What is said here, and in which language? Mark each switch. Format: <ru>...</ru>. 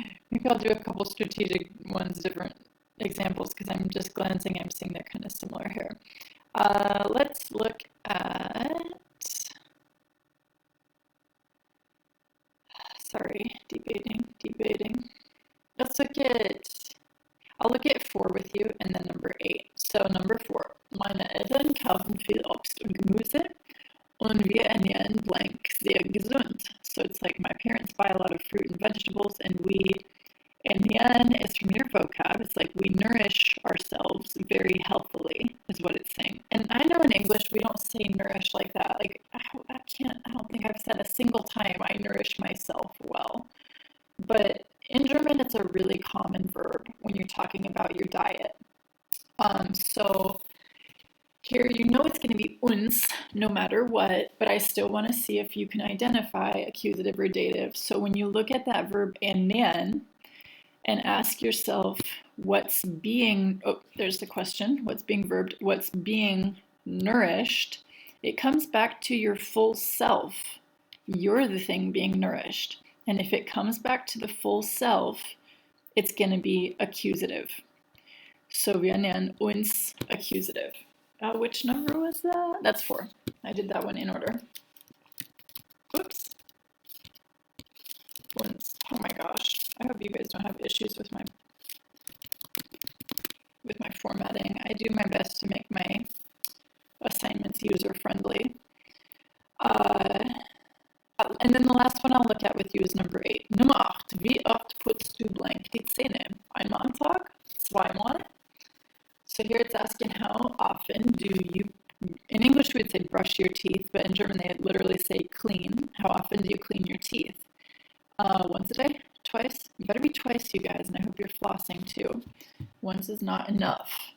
<en>Maybe I'll do a couple strategic ones, different examples, because I'm just glancing, I'm seeing they're kind of similar here. Let's look at, sorry, debating. Let's look at, I'll look at 4 with you and then number 8. So number 4,</en> <de>meine Eltern kaufen viel Obst und Gemüse und wir ernähren blank sehr gesund.</de> <en>So it's like my parents buy a lot of fruit and vegetables and we, ernähren is from your vocab, it's like we nourish ourselves very healthily is what it's saying. And I know in English we don't say nourish like that. Like I don't think I've said a single time I nourish myself well. But in German, it's a really common verb when you're talking about your diet. So here, you know it's going to be uns no matter what, but I still want to see if you can identify accusative or dative. So when you look at that verb ernähren and ask yourself what's being, oh, there's the question, what's being verbed, what's being nourished, it comes back to your full self. You're the thing being nourished. And if it comes back to the full self, it's going to be accusative.</en> <de>So wir ernähren uns accusative.</de> <en>Which number was that? That's 4. I did that one in order. Oops. Uns. Oh my gosh. I hope you guys don't have issues with my formatting. I do my best to make my assignments user-friendly. And then the last one I'll look at with you is number 8.</en> <de>Nummer 8. Wie oft putzt du blank die Zähne? Einmal am Tag? Zweimal?</de> <en>So here it's asking how often do you, in English we would say brush your teeth, but in German they literally say clean. How often do you clean your teeth? Once a day? Twice? You better be twice, you guys, and I hope you're flossing too. Once is not enough.</en>